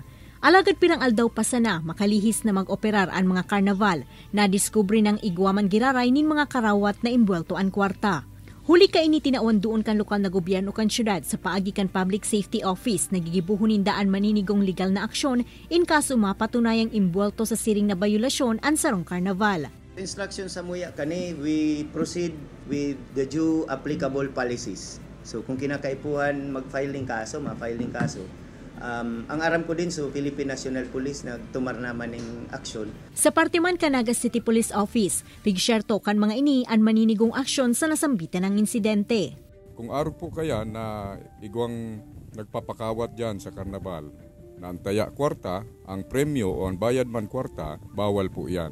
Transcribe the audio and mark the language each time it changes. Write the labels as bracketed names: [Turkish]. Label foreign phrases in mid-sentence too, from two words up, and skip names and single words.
[Bikol] Alagad pirang aldaw pa sana makalihis na mag-operar ang mga karnaval na diskubre ng igwaman giraray nin mga karawat na imbwelto ang kwarta. Huli kaini tinaon doon kan lokal na gobyerno kan syudad sa paagi kan Public Safety Office nagigibuhunin daan maninigong legal na aksyon in kaso mapatunayang imbwelto sa siring na bayulasyon ang sarong karnaval. Instruction sa muya kani, [English] we proceed with the due applicable policies. [Bikol] So kung kinakaipuhan mag-filing kaso, ma-filing kaso. Ang aram ko din Philippine National Police nagtumar naman ng aksyon. Sa parte man ka Naga City Police Office, pigsyerto kan mga ini ang maninigong aksyon sa nasambitan ng insidente. Kung araw po kaya na igwang nagpapakawat dyan sa karnabal, na antaya kwarta, ang premyo o ang bayad man kwarta, bawal po yan.